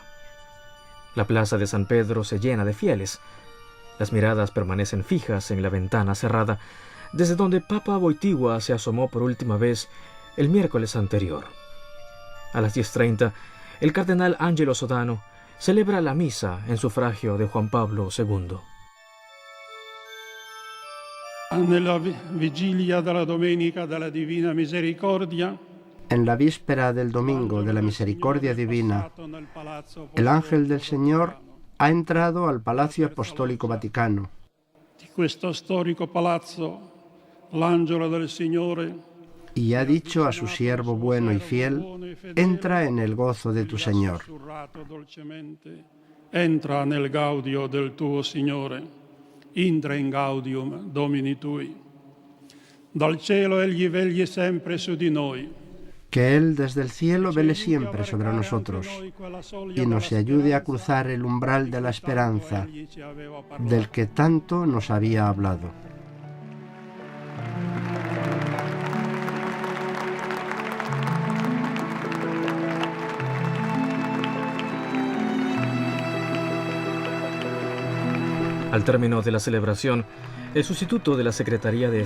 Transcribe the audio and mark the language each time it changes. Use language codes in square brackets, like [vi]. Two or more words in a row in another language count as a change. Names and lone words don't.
[es] La plaza de San Pedro se llena de fieles. Las miradas permanecen fijas en la ventana cerrada, desde donde Papa Wojtyła se asomó por última vez el miércoles anterior. A las 10:30, el cardenal Angelo Sodano celebra la misa en sufragio de Juan Pablo II. [it] Nella vigilia della domenica della Divina Misericordia, [es] en la víspera del domingo de la Misericordia Divina, el ángel del Señor ha entrado al Palacio Apostólico Vaticano. [it] Di questo storico palazzo, l'angelo del Signore, [es] y ha dicho a su siervo bueno y fiel, entra en el gozo de tu Señor. [it] Entra nel gaudio del tuo Signore, [la] intra in gaudium Domini tui. [it] Dal cielo egli vegli sempre su di noi. [es] Que Él desde el cielo vele siempre sobre nosotros y nos ayude a cruzar el umbral de la esperanza, del que tanto nos había hablado. Al término de la celebración, el sustituto de la Secretaría de